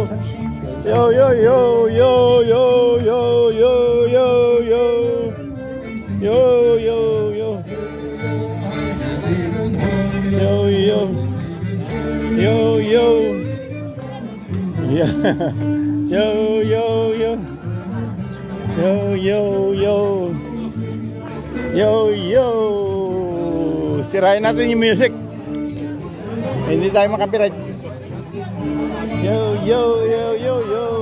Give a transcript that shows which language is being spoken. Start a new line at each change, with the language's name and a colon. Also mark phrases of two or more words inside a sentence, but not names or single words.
Filipino: Yo, yo, yo, yo, yo, yo, yo, yo, yo. Yo, yo, yo. Yo, yo. Yo, yo. Yeah. Yo, yo, yo. Yo, yo, yo. Yo, yo. Sirain natin yung music. Hindi tayo makapiright. Yo, yo, yo, yo, yo.